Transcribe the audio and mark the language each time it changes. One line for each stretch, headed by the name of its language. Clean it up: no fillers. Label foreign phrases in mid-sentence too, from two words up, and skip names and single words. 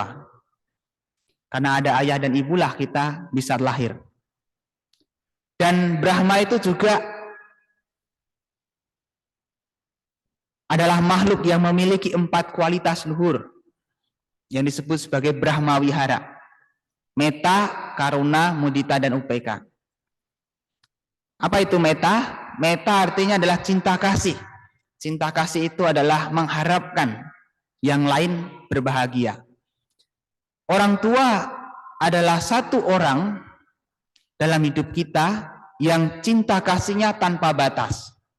Indonesian: Karena ada ayah dan ibulah kita bisa lahir. Dan Brahma itu juga adalah makhluk yang memiliki 4 kualitas luhur. yang disebut sebagai Brahma Wihara. Metta, karuna, mudita, dan upeka. Apa itu metta? Metta artinya adalah cinta kasih. Cinta kasih itu adalah mengharapkan yang lain berbahagia. Orang tua adalah satu orang dalam hidup kita yang cinta kasihnya tanpa batas.